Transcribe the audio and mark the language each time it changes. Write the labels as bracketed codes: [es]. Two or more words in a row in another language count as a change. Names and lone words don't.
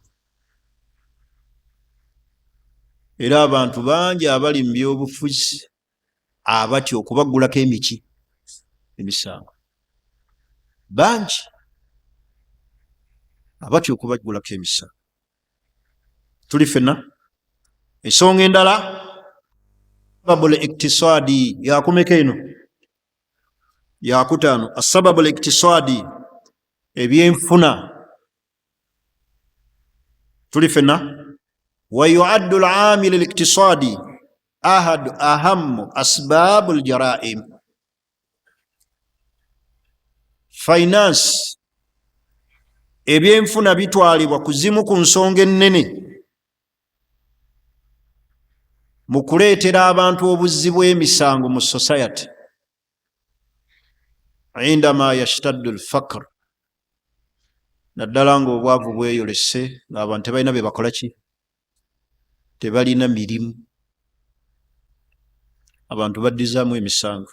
[lg] Era abantu bangi abali mu byobufuzi abatyo okubagulako emiki emisango bangi abatyo okubagulako emisango tuli fenna. Ensonga endala [ar] الأسباب الاقتصادية [lg] yakumeka eno yakutaano [ar] الأسباب الاقتصادية [lg] ebyenfuna tuli fenna. [ar] ويعد العامل الاقتصادي أهم أسباب الجرائم. [lg] Finance ebyenfuna bitwalibwa kuzimu ku nsonga ennene mu kuleetera abantu obuzzi bw'emisango mu society. [ar] عندما يشتد الفقر, [lg] naddala ng'obwavu bweyolese ng'abantu tebalina bye bakola ki, tebalina mirimu, abantu baddizaamu emisango.